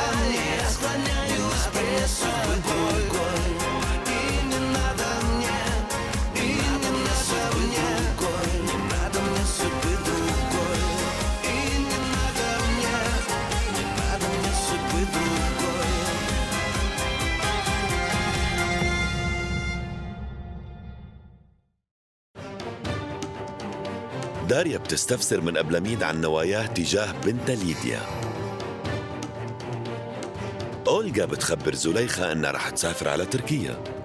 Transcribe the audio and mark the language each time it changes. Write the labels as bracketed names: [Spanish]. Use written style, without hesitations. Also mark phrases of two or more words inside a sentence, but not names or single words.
[Russian] Я склоняюсь пред тобой. И не надо мне, и не надо мне, не надо мне судьбы другой. И не надо мне судьбы другой. [Arabic] داريا بتستفسر من أبلميد عن نواياه تجاه بنتها ليديا. أولغا بتخبر زليخة أنها رح تسافر على تركيا.